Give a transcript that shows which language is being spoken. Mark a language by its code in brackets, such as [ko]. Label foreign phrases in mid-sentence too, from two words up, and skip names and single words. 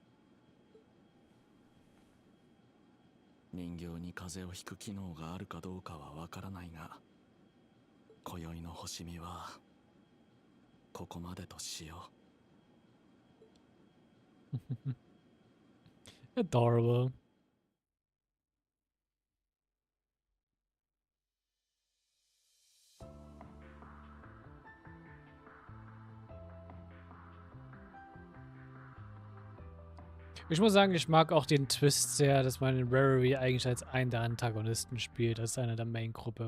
[ja] 人形に風邪をひく機能があるかどうかはわからないが、今宵の星見はここまでとしよう。 [en] Adorable. [de] Ich muss sagen, ich mag auch den Twist sehr, dass man in Reverie eigentlich als einen der Antagonisten spielt, als einer der Main-Gruppe.